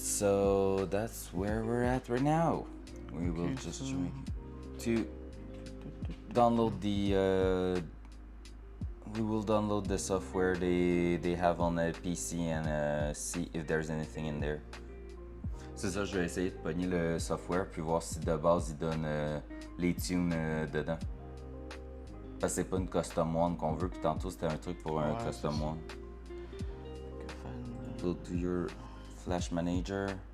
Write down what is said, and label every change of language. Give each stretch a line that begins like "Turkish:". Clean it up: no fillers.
English: So that's where we're at right now. We will just try to download the. We will download the software they have on the PC and see if there's anything in there.
French: C'est ça, je vais essayer de pogner le software puis voir si de base il donne les tunes dedans. Parce que c'est pas une
English: custom one
French: qu'on veut, puis tantôt c'était un truc pour un custom one.
English: Go to your Flash Manager.